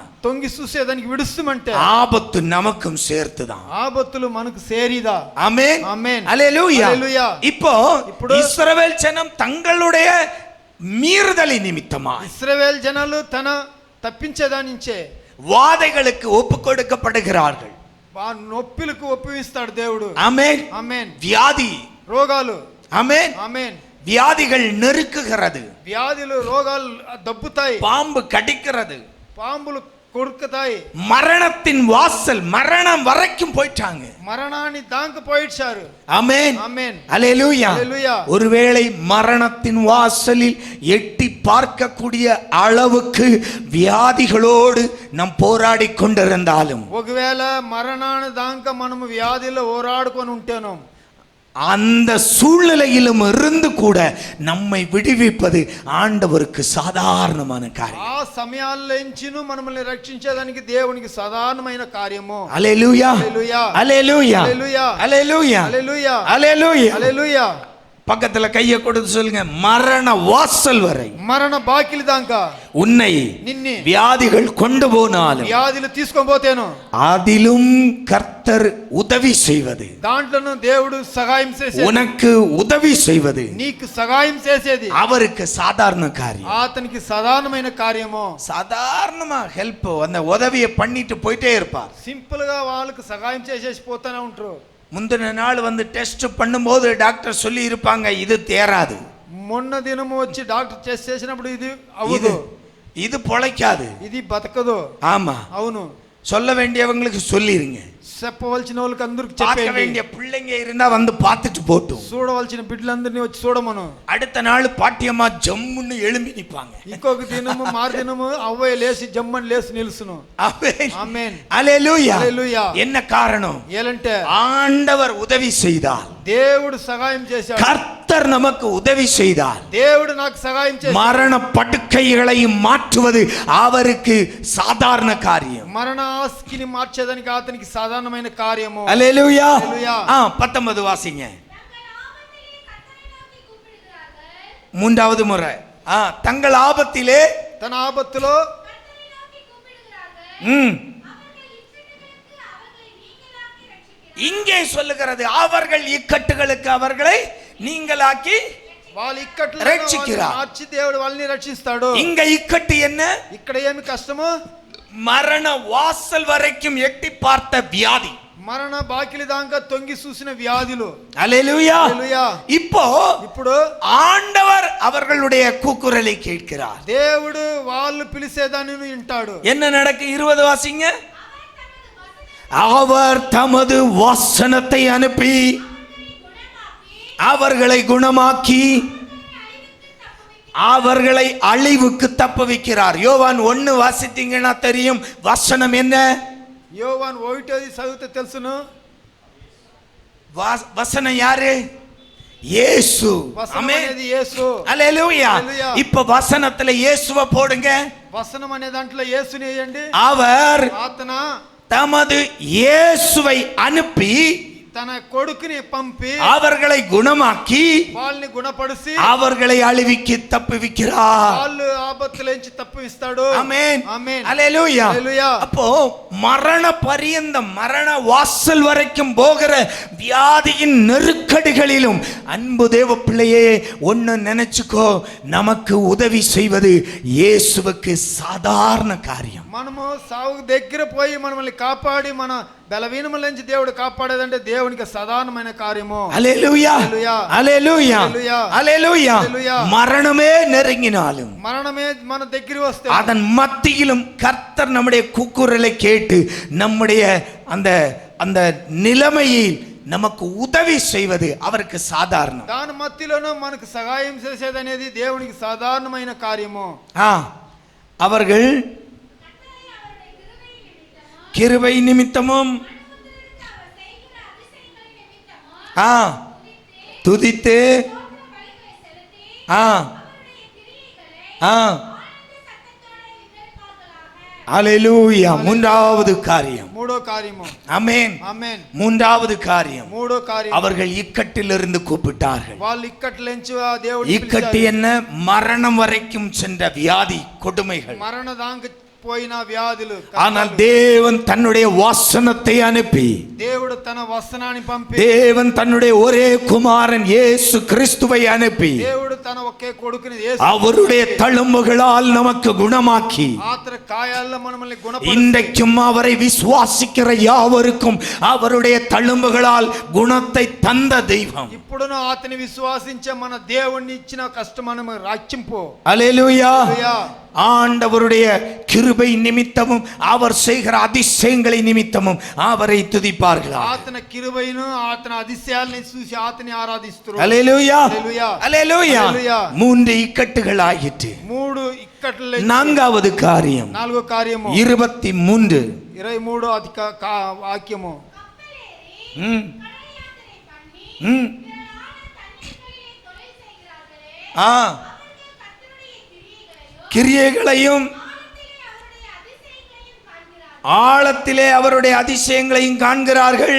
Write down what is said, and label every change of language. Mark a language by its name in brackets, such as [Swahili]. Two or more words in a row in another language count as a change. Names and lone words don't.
[Telugu] తొంగి చూసేదానికి విడుస్తుమంటే [Tamil] ஆபத்து நமக்கும் சேர்த்துதான். [Telugu] ఆపత్తులు మనకు సేరిదా. [Tamil] ஆமென் ஆமென். அல்லேலூயா. அல்லேலூயா. இப்போ இஸ்ரவேல் ஜனம் தங்களுடைய மீறுதலை நிமித்தமா [Telugu] ఇశ్రాయేలు జనాలు తన తప్పించేదానించే [Tamil] வாதைகளுக்கு ஒப்பு கொடுக்கப்படுகிறார்கள். [Telugu] నొప్పిలకు ఒప్పిస్తాడు దేవుడు. [Tamil] ஆமென் [Telugu] ఆమేన్. [Tamil] வியாதி, [Telugu] రోగాలు. [Tamil] ஆமென், [Telugu] ఆమేన్. [Tamil] வியாதிகள் நெருக்குகிறது, [Telugu] వ్యాధులు రోగాలు దబ్బుతాయి, [Tamil] பாம்பு கடிக்கிறது, [Telugu] పాంబులు కొరుకుతాయి, [Tamil] மரணத்தின் வாசல் மரணம் வரைக்கும் போயிட்டாங்க. [Telugu] మరణాన్ని దాంక పోయిడ్చారు. [Tamil] ஆமென் ஆமென். அல்லேலூயா. அல்லேலூயா. ஒருவேளை மரணத்தின் வாசலில் எட்டி பார்க்கக்கூடிய அளவுக்கு வியாதிகளோடு நாம் போராடி கொண்டிருந்தாலும் [Telugu] ఒకవేళ మరణాన్ని దాంక మనము వ్యాధిలో ఓరాడుకొని ఉంటేనో [Tamil] அந்த சூழ்நிலையிலும் இருந்து கூட நம்மை விடுவிப்பது ஆண்டவருக்கு சாதாரணமான காரியம். [Telugu] ఆ సమయాల్లోంచిను మనల్ని రక్షించేదానికి దేవునికి సాధారణమైన కార్యము. [Tamil] அல்லேலூயா அல்லேலூயா. அல்லேலூயா அல்லேலூயா. அல்லேலூயா அல்லேலூயா. அல்லேலூயா. [Telugu] హల్లెలూయా. [Tamil] பக்கத்துல கையை கொடுத்து சொல்லுங்க, மரண வாசல் வரை [Telugu] మరణ బాకిలి దాంకా [Tamil] உன்னை [Telugu] నిన్ని [Tamil] வியாதிகள் கொண்டு போனாலும் [Telugu] వ్యాధులు తీసుకొని పోతేను [Tamil] அதிலும் கர்த்தர் உதவி செய்வது, [Telugu] దాంట్లోనూ దేవుడు సహాయం చేసేది, [Tamil] உனக்கு உதவி செய்வது [Telugu] నీకు సహాయం చేసేది [Tamil] அவருக்கு சாதாரண காரியம். [Telugu] అతనికి సాధారణమైన కార్యము. [Tamil] சாதாரணமா ஹெல்ப் அந்த உதவியை பண்ணிட்டு போயிட்டே இருப்பார். [Telugu] సింపుల్ గా వాళ్ళకి సహాయం చేసేసి పోతానే ఉంటారు. [Tamil] முந்தின நாள் வந்து டெஸ்ட் பண்ணும்போது டாக்டர் சொல்லி இருப்பாங்க, இது தேராது, [Telugu] మొన్న దినము వచ్చి డాక్టర్ టెస్ట్ చేసినప్పుడు ఇది అవ్వదు, [Tamil] இது பொழைக்காது, [Telugu] ఇది బతకదు. [Tamil] ஆமா, [Telugu] అవును. [Tamil] சொல்ல வேண்டியவங்களுக்கு சொல்லிருங்க. [Telugu] చెప్పవలసిన వాళ్ళకి అందరికి [Tamil] பார்க்க [Telugu] చెప్పండి. [Tamil] வேண்டிய பிள்ளைங்க இருந்தா வந்து பார்த்துட்டு போட்டும். [Telugu] చూడవలసిన బిడ్డలందరినీ వచ్చి చూడమను. [Tamil] அடுத்த நாள் பாட்டியம்மா ஜம்முன்னு எழும்பி நிப்பாங்க. [Telugu] ఇంకొక దినము మారు దినము అవ్వయ్య లేసి జమ్మని లేసి నిలుసును. [Tamil] ஆமென். [Telugu] ఆమేన్. [Tamil] அல்லேலூயா. [Telugu] హల్లెలూయా. [Tamil] என்ன காரணம்? [Telugu] ఏలంటే [Tamil] ஆண்டவர் உதவி செய்தார், [Telugu] దేవుడు సహాయం చేశాడు, [Tamil] கர்த்தர் நமக்கு உதவி செய்தார். [Telugu] దేవుడు నాకు సహాయం చేశాడు. [Tamil] மரண படுக்கைகளை மாற்றுவது அவருக்கு சாதாரண காரியம். [Telugu] మరణ ఆస్తిని మార్చేదానికి అతనికి సాధారణమైన కార్యము. [Tamil] அல்லேலூயா. [Telugu] హల్లెలూయా. [Tamil] 19 வாசிங்க. மூன்றாவது முறை தங்கள் ஆபத்திலே [Telugu] తన ఆపత్తులో [Tamil] இங்கே சொல்லுகிறது, அவர்கள் இக்கட்டுகளுக்கு அவர்களை நீங்களாக்கி [Telugu] వాళ్ళ ఇక్కట్లు రక్షించురా. మార్చి దేవుడు వాళ్ళని రక్షిస్తాడు. [Tamil] இங்க இக்கட்டு என்ன? [Telugu] ఇక్కడ ఏమి కష్టము? [Tamil] மரண வாசல் வரைக்கும் எட்டி பார்த்த வியாதி, [Telugu] మరణ బాకిలి దాకా తొంగి చూసిన వ్యాధులు. [Tamil] அல்லேலூயா. [Telugu] హల్లెలూయా. [Tamil] ఇప్పుడు ఆండவர் அவர்களுடைய கூக்குரலை கேட்கிறார். [Telugu] దేవుడు వాళ్ళు పిలిచేదాన్ని వింటాడు. [Tamil] என்ன நடக்கு? 20 வாசிங்க. அவர் தமது வசனத்தை அனுப்பி அவர்களை குணமாக்கி அவர்களை அழிவுக்கு தப்ப வைக்கிறார். யோவான் 1 வாசித்தீங்கன்னா தெரியும் வசனம் என்ன. [Telugu] యోవాను 1 చదివితే తెలుసును. [Tamil] வசனம் யாரு? இயேசு. [Telugu] వసనం అనేది యేసు. [Tamil] அல்லேலூயா. [Telugu] హల్లెలూయా. [Tamil] இப்ப வசனத்துல இயேசுவை போடுங்க. [Telugu] వసనం అనే దాంట్లో యేసుని వేయండి. [Tamil] அவர் [Telugu] అతన [Tamil] தமது இயேசுவை அனுப்பி [Telugu] తన కొడుకుని పంపి [Tamil] அவர்களை குணமாக்கி [Telugu] వాళ్ళని గుణపడిసి [Tamil] அவர்களை அழிவுக்கு தப்புவிக்கிறார். [Telugu] వాళ్ళు ఆపత్తులోంచి తప్పిస్తాడు. [Tamil] ஆமென். [Telugu] ఆమేన్. [Tamil] அல்லேலூயா. [Telugu] హల్లెలూయా. [Tamil] அப்போ மரண பரியந்தம் மரண வாசல் வரைக்கும் போகிற வியாதியின் நெருக்கடிகளிலும் அன்பு தேவ பிள்ளையே ஒன்னு நினைச்சுக்கோ, நமக்கு உதவி செய்வது இயேசுவுக்கு சாதாரண காரியம். [Telugu] మనము సాగు దగ్గర పోయి మనల్ని కాపాడి మన బలవీనముల నుంచి దేవుడు కాపాడేదంటే దేవునికి సాధారణమైన కార్యము. [Tamil] அல்லேலூயா. [Telugu] హల్లెలూయా. [Tamil] அல்லேலూயா. [Telugu] హల్లెలూయా. [Tamil] அல்லேலூயா. [Telugu] హల్లెలూయా. [Tamil] மரணமே நெருங்கினாலும் [Telugu] మరణమే మన దగ్గర వస్తే [Tamil] அதன் மத்தியிலும் கர்த்தர் நம்முடைய கூக்குரலை கேட்டு நம்முடைய அந்த அந்த நிலைமையில் நமக்கு உதவி செய்வது அவருக்கு சாதாரணம். [Telugu] దాని మధ్యలోనూ మనకు సహాయం చేసేది అనేది దేవునికి సాధారణమైన కార్యము. [Tamil] அவர்கள் கிருபை நிமித்தமும் துதித்து அல்லேலூயா. மூன்றாவது காரியம். [Telugu] మూడో కార్యము. [Tamil] ஆமென். [Telugu] ఆమేన్. [Tamil] மூன்றாவது காரியம், [Telugu] మూడో కార్యం. [Tamil] அவர்கள் இக்கட்டிலிருந்து கூப்பிட்டார்கள். [Telugu] వాళ్ళు ఇక్కట్లేంచి దేవుడు [Tamil] இக்கட்டு என்ன? மரணம் வரைக்கும் சென்ற வியாதி கொடுமைகள். [Telugu] మరణ దాంక పోయిన వ్యాధులు, [Tamil] ஆனால் தேவன் தன்னுடைய வசனத்தை அனுப்பி, [Telugu] దేవుడు తన వసనాన్ని పంపి, [Tamil] தேவன் தன்னுடைய ஒரே குமாரன் இயேசு கிறிஸ்துவை அனுப்பி, [Telugu] దేవుడు తన ఒకే కొడుకుని [Tamil] அவருடைய தழும்புகளால் நமக்கு குணமாக்கி, [Telugu] ఆతన గాయాల్లో మనల్ని గుణపరిచి, [Tamil] இன்றைக்கும் அவரை விசுவாசிக்கிற யாவருக்கும் அவருடைய தழும்புகளால் குணத்தை தந்த தெய்வம். [Telugu] ఇప్పుడును అతని విశ్వాసించే మన దేవుణ్ణి ఇచ్చిన కష్టమను రాజ్యంపో. [Tamil] அல்லேலூயா. [Telugu] హల్లెలూయా. [Tamil] ஆண்டவருடைய கிருபை நிமித்தமும் அவர் செய்கிற அதிசயங்களை நிமித்தமும் அவரை துதிப்பார்களா. [Telugu] అతని కిరుబైను అతని అతిశయాలను చూసి అతని ఆరాధిస్తారు. [Tamil] அல்லேலூயா. [Telugu] హల్లెలూయా. [Tamil] அல்லேலూயா. [Telugu] హల్లెలూయా. [Tamil] 3 இக்கட்டுகள் ஆயிற்று. [Telugu] 3 ఇక్కట్లు. [Tamil] நான்காவது காரியம், [Telugu] 4వ కార్యము 23 23 అధిక వాక్యము. ம். ம். [Tamil] ஆ, கிரியைகளையும் ஆழத்திலே அவருடைய அதிசயங்களையும் காண்கிறார்கள்.